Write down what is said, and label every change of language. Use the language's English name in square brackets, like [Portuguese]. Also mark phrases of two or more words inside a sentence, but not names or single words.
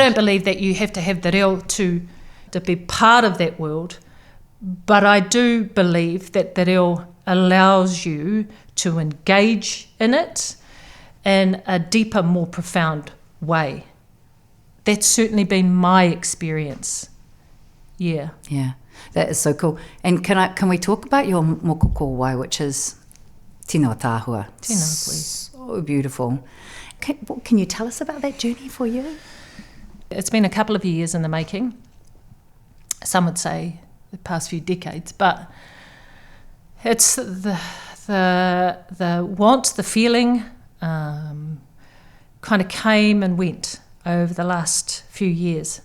[English] I don't believe that you have to have the reo to be part of that world, but I do believe that the reo allows you to engage in it in a deeper, more profound way. That's certainly been my experience. Yeah. Yeah, that is so cool. And can we talk about your [Māori] moko kauae, [English] which is [Māori] tino tāhua? [English] Tino, please. So beautiful. Can you tell us about that journey for you? It's been a couple of years in the making. Some would say the past few decades, but it's the want, the feeling, kind of came and went over the last few years.